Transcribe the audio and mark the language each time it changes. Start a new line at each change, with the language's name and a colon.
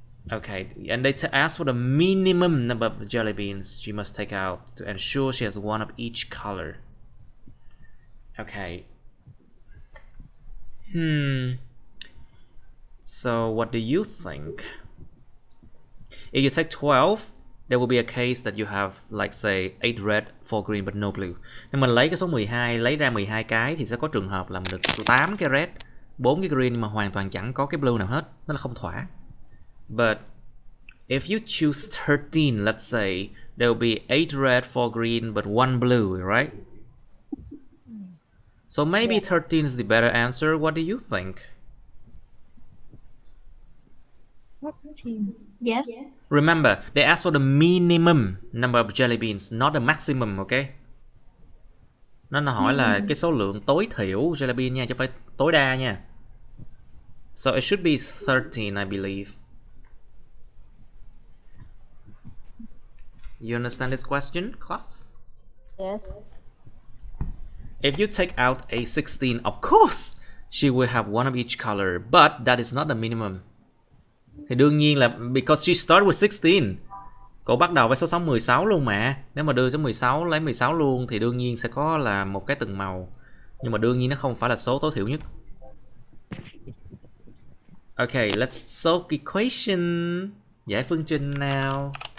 English: Okay, and they ask for the minimum number of jelly beans she must take out to ensure she has one of each color. Okay. So what do you think? If you take 12, there will be a case that you have like say 8 red, 4 green but no blue.
Vietnamese: Nếu mình lấy cái số 12, lấy ra 12 cái thì sẽ có trường hợp là mình được 8 cái red, 4 cái green nhưng mà hoàn toàn chẳng có cái blue nào hết. Nó là không thỏa.
English: But if you choose 13, let's say, there will be 8 red, 4 green but 1 blue, right? So maybe 13 is the better answer. What do you think? Yes. Remember, they asked for the minimum number of jelly beans, not the maximum, okay?
Vietnamese: Nó hỏi là cái số lượng tối thiểu jelly bean nha, chứ không phải tối đa nha.
English: So it should be 13, I believe. You understand this question, class? Yes. If you take out a 16, of course, she will have one of each color, but that is not the minimum.
Vietnamese: Thì đương nhiên là
English: because she start with 16.
Vietnamese: Cậu bắt đầu với số 16 luôn mà. Nếu mà đưa số 16 lấy 16 luôn thì đương nhiên sẽ có là một cái từng màu. Nhưng mà đương nhiên nó không phải là số tối thiểu nhất.
English: Okay, let's solve equation.
Vietnamese: Giải phương trình nào.